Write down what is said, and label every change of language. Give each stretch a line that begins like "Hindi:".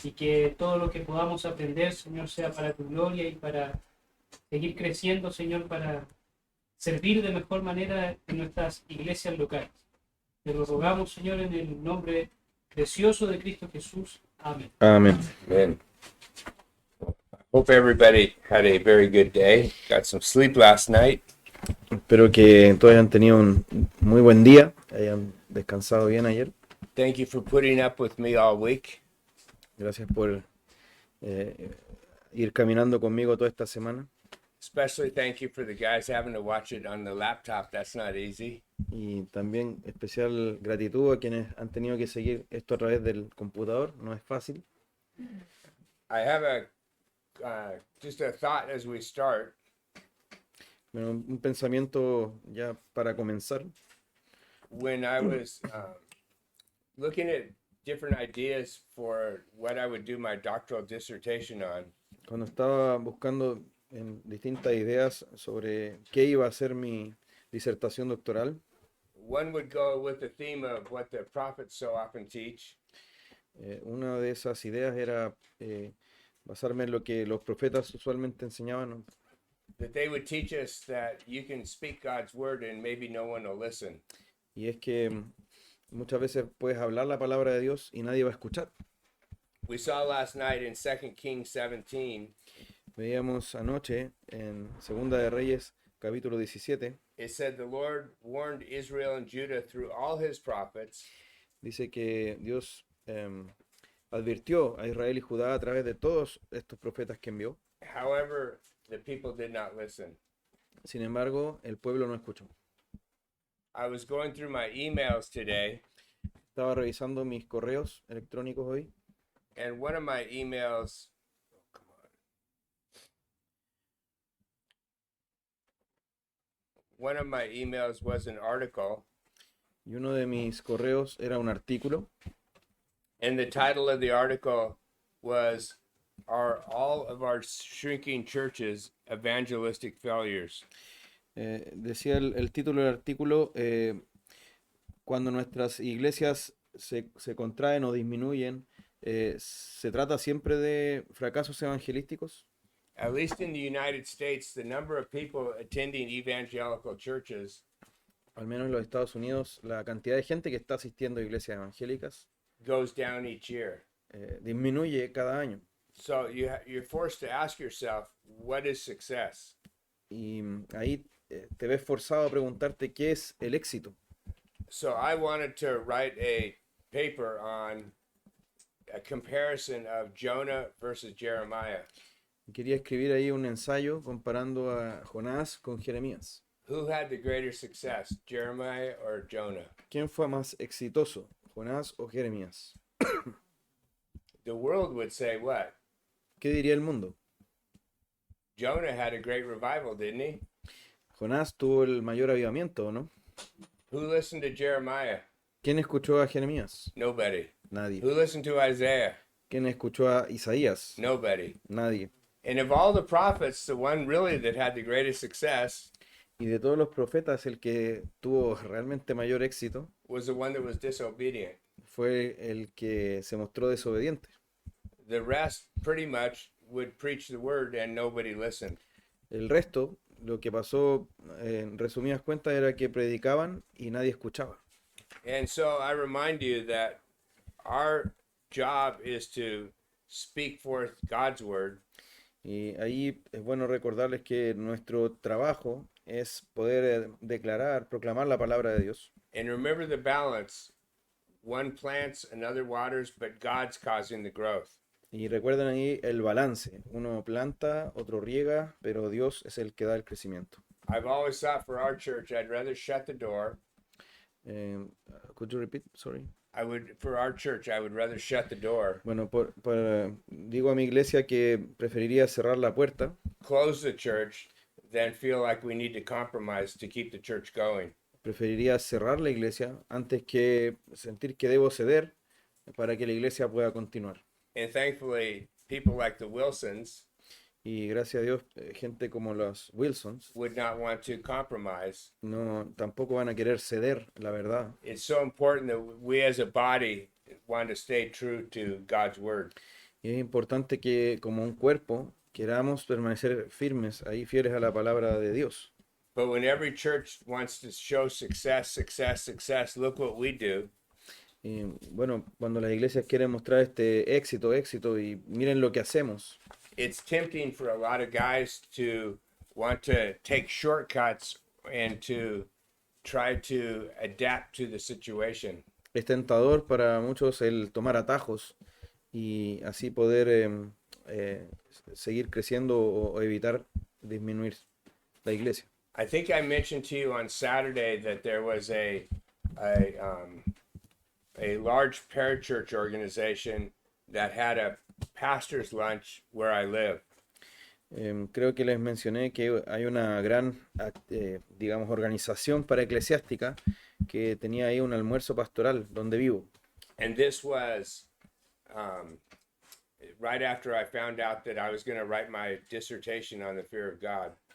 Spanish: y que todo lo que podamos aprender, Señor, sea para tu gloria y para seguir creciendo, Señor, para servir de mejor manera en nuestras iglesias locales. Te lo rogamos, Señor, en el nombre precioso de Cristo Jesús. Amén. Amén. Amen.
English: Hope everybody had a very good day. Got some sleep last night.
Spanish: Espero que todos hayan tenido un muy buen día, hayan descansado bien ayer.
English: Thank you for putting up with me all week.
Spanish: Gracias por ir caminando conmigo toda esta semana.
English: Especially thank you for the guys having to watch it on the laptop. That's not easy.
Spanish: Y también especial gratitud a quienes han tenido que seguir esto a través del computador. No es fácil.
English: I have just a thought as we start.
Spanish: Bueno, un pensamiento ya para comenzar.
English: When I was looking at different ideas for what I would do my doctoral dissertation on,
Spanish: Cuando estaba buscando en distintas ideas sobre qué iba a ser mi disertación doctoral,
English: one would go with the theme of what the prophets so often teach.
Spanish: una de esas ideas era basarme en lo que los profetas usualmente enseñaban, ¿no?
English: That they would teach us that you can speak God's word and maybe no one will listen.
Spanish: Y es que muchas veces puedes hablar la palabra de Dios y nadie va a escuchar.
English: We saw last night in 2 Kings 17,
Spanish: Veíamos anoche en Segunda de Reyes, capítulo 17,
English: it said the Lord warned Israel and Judah through all his prophets
Spanish: dice que Dios advirtió a Israel y Judá a través de todos estos profetas que envió.
English: However, the people did not listen.
Spanish: Sin embargo, el pueblo no escuchó.
English: I was going through my emails today,
Spanish: Estaba revisando mis correos electrónicos hoy
English: and one of my emails, one of my emails was an article,
Spanish: y uno de mis correos era un artículo
English: and the title of the article was Are All of Our Shrinking Churches Evangelistic Failures?
Spanish: decía el título del artículo, cuando nuestras iglesias se contraen o disminuyen, ¿se trata siempre de fracasos evangelísticos?
English: At least in the United States, the number of people attending evangelical churches
Spanish: Al menos en los Estados Unidos, la cantidad de gente que está asistiendo a iglesias evangélicas
English: goes down each year.
Spanish: disminuye cada año.
English: So you're forced to ask yourself, what is success?
Spanish: Y ahí te ves forzado a preguntarte qué es el éxito.
English: So I wanted to write a paper on a comparison of Jonah versus Jeremiah.
Spanish: Quería escribir ahí un ensayo comparando a Jonás con Jeremías.
English: Who had the greater success, Jeremiah or Jonah?
Spanish: ¿Quién fue más exitoso, Jonás o Jeremías?
English: The world would say what?
Spanish: ¿Qué diría el mundo?
English: Jonah had a great revival, didn't he?
Spanish: Jonás tuvo el mayor avivamiento, ¿no?
English: Who listened to Jeremiah?
Spanish: ¿Quién escuchó a Jeremías?
English: Nobody.
Spanish: Nadie.
English: Who listened to Isaiah?
Spanish: ¿Quién escuchó a Isaías?
English: Nobody.
Spanish: Nadie.
English: And of all the prophets, the one really that had the greatest success
Spanish: Y de todos los profetas, el que tuvo realmente mayor éxito
English: was the one that was disobedient.
Spanish: fue el que se mostró desobediente.
English: The rest pretty much would preach the word and nobody listened.
Spanish: El resto, lo que pasó, en resumidas cuentas, era que predicaban y nadie escuchaba.
English: And so I remind you that our job is to speak forth God's word.
Spanish: Y ahí es bueno recordarles que nuestro trabajo es poder declarar, proclamar la palabra de Dios.
English: And remember the balance one plants, another waters, but God's causing the growth.
Spanish: Y recuerden ahí el balance. Uno planta, otro riega, pero Dios es el que da el crecimiento.
English: I've always thought for our church, I'd rather shut the door. Could you repeat? Sorry. For our church, I would rather shut the door,
Spanish: Bueno, digo a mi iglesia que preferiría cerrar la puerta,
English: close the church, than feel like we need to compromise to keep the church going.
Spanish: preferiría cerrar la iglesia antes que sentir que debo ceder para que la iglesia pueda continuar.
English: And thankfully, people like the Wilsons
Spanish: Y gracias a Dios, gente como los Wilsons
English: would not want to compromise.
Spanish: tampoco van a querer ceder la verdad.
English: It's so important that we as a body want to stay true to God's word.
Spanish: Y es importante que como un cuerpo queramos permanecer firmes, ahí fieles a la palabra de Dios.
English: But when every church wants to show success, look what we do.
Spanish: Y bueno, cuando las iglesias quieren mostrar este éxito, y miren lo que hacemos.
English: It's tempting for a lot of guys to want to take shortcuts and to try to adapt to the situation.
Spanish: Es tentador para muchos el tomar atajos y así poder seguir creciendo o evitar disminuir la iglesia.
English: I think I mentioned to you on Saturday that there was a large parachurch organization that had a pastor's lunch where I live.
Spanish: Creo que les mencioné que hay una gran, digamos, organización para eclesiástica que tenía ahí un almuerzo pastoral donde vivo.
English: And this was right after I found out that I was going to write my dissertation on the fear of God.